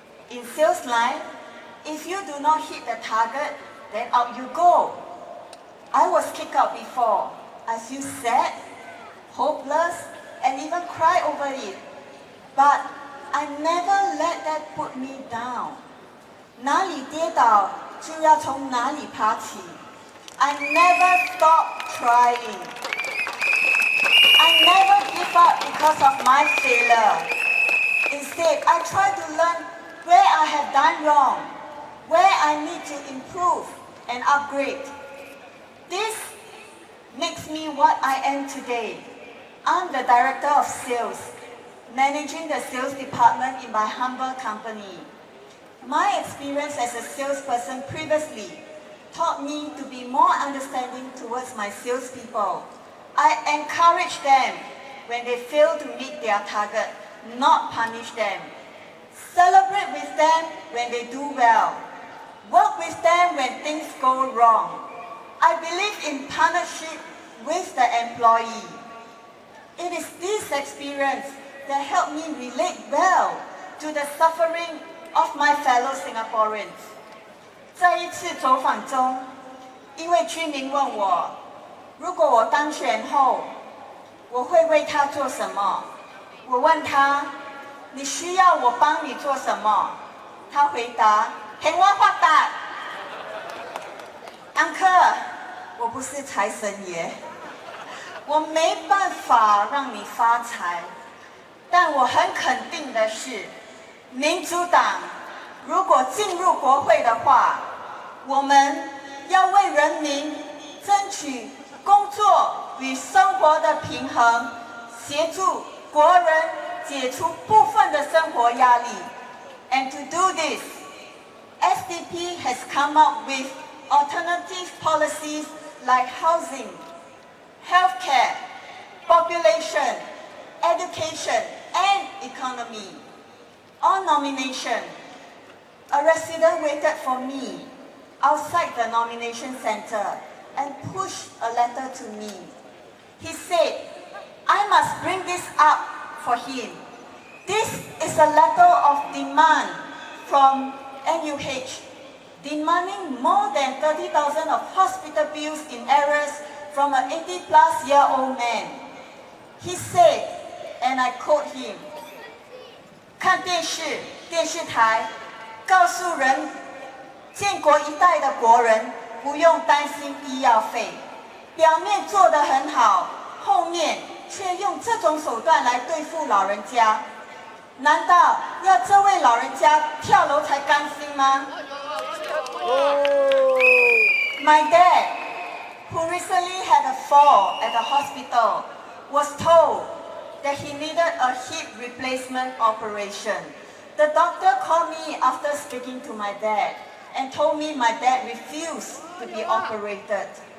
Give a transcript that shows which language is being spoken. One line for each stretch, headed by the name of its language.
English: In sales line, if you do not hit the target, then out you go. I was kicked out before. I feel sad, hopeless, and even cry over it. But I never let that put me down.
Chinese: 哪里跌倒就要从哪里爬起。
English: I never stopped trying. I never give up because of my failure. Instead, I try to learn where I have done wrong, where I need to improve and upgrade. This makes me what I am today. I'm the Director of Sales, managing the sales department in my humble company. My experience as a salesperson previously taught me to be more understanding towards my salespeople. I encourage them when they fail to meet their target, not punish them. Celebrate with them when they do well. Work with them when things go wrong. I believe in partnership with the employee. It is this experience that helped me relate well to the suffering of my fellow Singaporeans.
Chinese: 在一次走访中，一位居民问我，如果我当选后，我会为他做什么？我问他，你需要我帮你做什么？他回答，听我发达。安克，我不是财神爷，我没办法让你发财，但我很肯定的是，民主党如果进入国会的话，我们要为人民争取工作与生活的平衡，协助国人解除部分的生活压力。
English: And to do this, SDP has come up with alternative policies like housing, healthcare, population, education, and economy. On nomination, a resident waited for me outside the nomination center and pushed a letter to me. He said, I must bring this up for him. This is a letter of demand from NUH, demanding more than 30,000 of hospital bills in arrears from an 80-plus-year-old man. He said, and I quote him,
Chinese: 看电视，电视台告诉人，建国一代的国人不用担心医药费，表面做得很好，后面却用这种手段来对付老人家。难道要这位老人家跳楼才甘心吗？
English: My dad, who recently had a fall at the hospital, was told that he needed a hip replacement operation. The doctor called me after speaking to my dad and told me my dad refused to be operated.